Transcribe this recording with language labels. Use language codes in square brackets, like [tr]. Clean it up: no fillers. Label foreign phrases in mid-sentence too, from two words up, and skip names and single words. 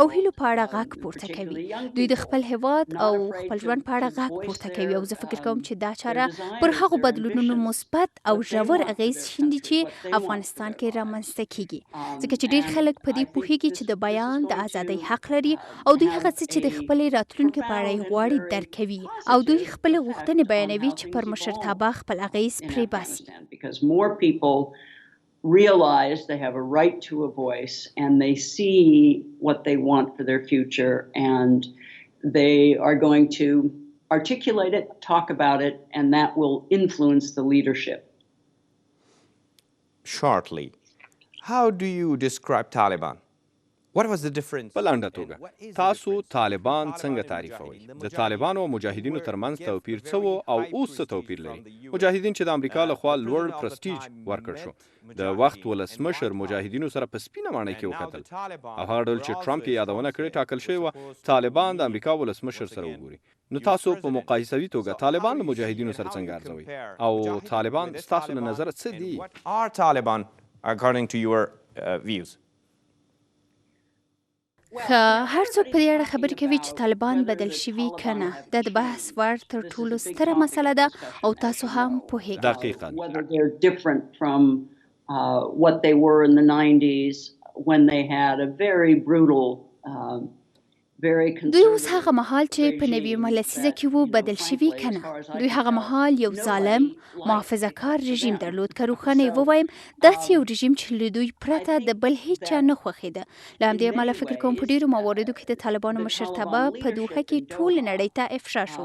[ps] هیلو په اړه غږ پورته کوي دوی د خپل هیواد او خپل ژوند په اړه غږ پورته کوي او زه فکر کوم چې دا چاره پر هغو بدلونونو مثبت او ژور اغیز شیندي چې افغانستان کې رامنځته کیږي ځکه چې ډېر خلک په دې پوهیږي چې د بیان د ازادۍ حق لري او دوی هغه څه چې د خپلې راتلونکي په اړه یې غواړي درک کوي او دوی خپل غوښتنې بیانوي چې پر مشرتابه خپل اغیز پرې باسي [en] Because more people realize they have a right to a voice and they see what they want for their future and they are going to articulate it, talk about it, and that will influence the leadership. Shortly, how do you describe Taliban? What was the difference? [ps] په لنډه توګه تاسو طالبان څنګه تعریفوئ؟ د طالبانو او مجاهدینو ترمنځ توپیر څه و او اوس څه توپیر لري؟ مجاهدین چې د امریکا لخوا لوړ پرستیج ورکړ شو د وخت ولسمشر مجاهدینو سره په سپینه ماڼۍ کې وکتل او هغه ډول چې ټرمپ یې یادونه کړې ټاکل شوی و طالبان د امریکا ولسمشر سره وګوري. نو تاسو په مقایسوي توګه طالبان له مجاهدینو سره څنګه ارزوئ او طالبان ستاسو له نظره څه دي؟ [en] What are Taliban according to your views? [ps] هر څوک په دې اړه خبرې کوي چې طالبان بدل شوي که نه. دا د بحث وړ تر ټولو ستره مسله ده او تاسو هم پوهیږئ. دقیقاً. [en] Whether they're different from what they were in the 90s when they had a very brutal [ps] دوی اوس هغه مهال چې په نویمه لسیزه کې وو بدل شوي که نه. دوی هغه مهال یو ظالم محافظه کار رژیم درلود. که روښانه یې ووایم داسې یو رژیم چې له دوی پرته د بل هیڅ چا نه خوښېده. له همدې امله فکر کوم په ډېرو مواردو کې د طالبانو مشرتابه په دوحه کې ټولې نړۍ ته افشا شو.